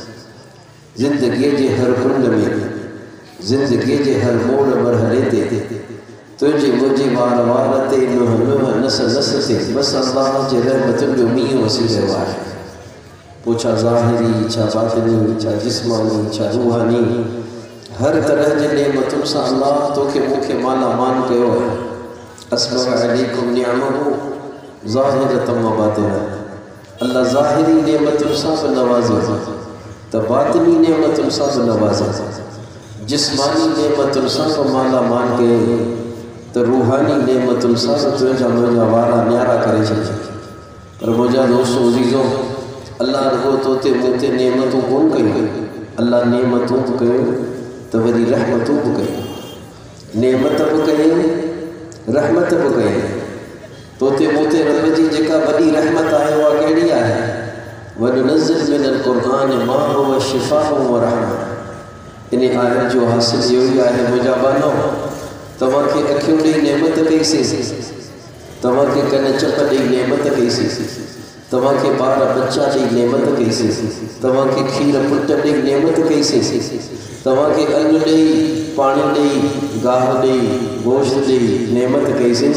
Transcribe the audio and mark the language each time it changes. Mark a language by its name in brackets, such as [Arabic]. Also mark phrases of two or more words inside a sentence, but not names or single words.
[Sindhi] ज़िंदगीअ जे हर कुंड में, ज़िंदगीअ जे हर मोड़ मरहले ते, तुंहिंजे मुंहिंजे वार वार ते, नुंहं नुंहं नस नस ते बसि अल्लाह जे रहमतुनि जो मींहुं वसी रहियो आहे. पोइ छा ज़ाहिरी, छा बातिनी, छा जिस्मानी, छा रूहानी, हर तरह जे नेमतुनि सां अल्लाह तोखे मूंखे मालामाल कयो आहे. [Arabic] أسبغ عليكم نعمه ظاهرة وباطنة. [Sindhi] अल्लाह ज़ाहिरी नेमतुनि सां बि नवाज़ो त बातिनी नेमतुनि सां बि नवाज़ो, जिस्मानी नेमतुनि सां बि मालामाल कयो त रूहानी नेमतुनि सां बि तुंहिंजा मुंहिंजा वारा न्यारा करे छॾिया. पर मुंहिंजा दोस्तो अज़ीज़ो, अल्लाह रुगो तोते मूते नेमतूं कोन कयूं. अल्लाह नेमतूं बि कयूं त वरी रहमतूं बि कयूं. नेमत बि कयूं, रहमत बि कयूं. तोते मूते रब जी जेका वॾी रहमत आहे उहा कहिड़ी आहे? [Arabic] وننزل من القرآن ما هو شفاء ورحمة. [Sindhi] इन आयत जो हासिल इहो ई आहे मुंहिंजा बानो, तव्हांखे अखियूं ॾेई नेमत कईसीं, तव्हांखे कन चप ॾेई नेमत कईसीं, तव्हांखे ॿार बच्चा ॾेई नेमत कईसीं, तव्हांखे खीर पुट ॾेई नेमत कईसीं, तव्हांखे अन्न ॾेई, पाणी ॾेई, गाह ॾेई, गोश्त ॾेई नेमत कईसीं.